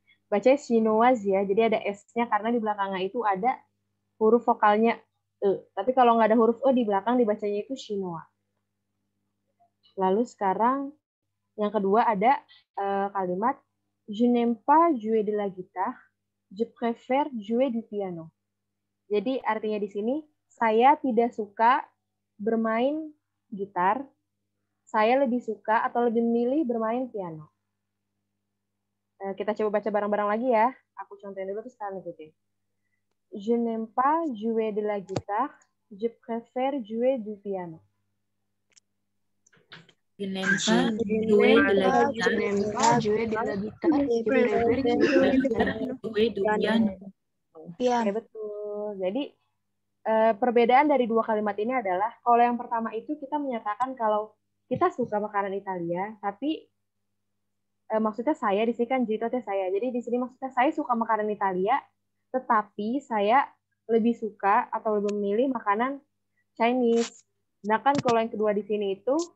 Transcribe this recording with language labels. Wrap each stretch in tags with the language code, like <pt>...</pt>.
<id>Bacanya chinoise ya, jadi ada S-nya karena di belakangnya itu ada huruf vokalnya E. Tapi kalau nggak ada huruf E di belakang dibacanya itu chinois. Lalu sekarang yang kedua ada kalimat</id> <fr>je n'aime pas jouer de la guitare, je préfère jouer du piano.</fr> <id>Jadi artinya di sini saya tidak suka bermain gitar, saya lebih suka atau lebih memilih bermain piano. Kita coba baca bareng-bareng lagi ya. Aku contohin dulu terus kalian ikutin.</id> <fr>Je n'aime pas jouer de la guitare, je préfère jouer du piano. Je n'aime pas jouer de la guitare. Je préfère jouer du piano.</fr> <id>Oke, betul. Jadi perbedaan dari dua kalimat ini adalah kalau yang pertama itu kita menyatakan kalau kita suka makanan Italia, tapi maksudnya saya di sini kan jitote saya. Jadi di sini maksudnya saya suka makanan Italia, tetapi saya lebih suka atau lebih memilih makanan Chinese. Nah kan kalau yang kedua di sini itu</id>